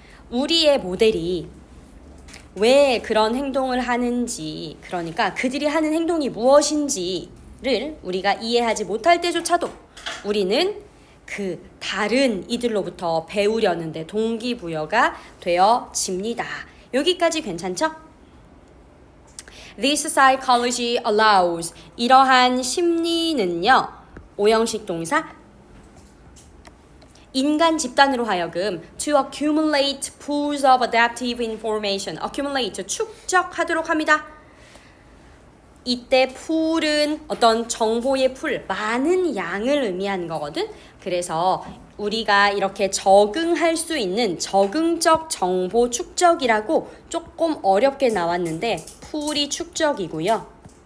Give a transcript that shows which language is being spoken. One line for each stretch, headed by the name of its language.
Korean: 우리의 모델이 왜 그런 행동을 하는지, 그러니까 그들이 하는 행동이 무엇인지를 우리가 이해하지 못할 때조차도 우리는 그 다른 이들로부터 배우려는데 동기부여가 되어집니다. 여기까지 괜찮죠?
English: This psychology allows.
Korean: 이러한 심리는요. 오형식 동사 인간 집단으로 하여금
English: to accumulate pools of adaptive information.
Korean: accumulate, 축적하도록 합니다. 이때 pool은 어떤 정보의 풀, 많은 양을 의미하는 거거든. 그래서 우리가 이렇게 적응할 수 있는 적응적 정보 축적이라고 조금 어렵게 나왔는데 pool이 축적이고요.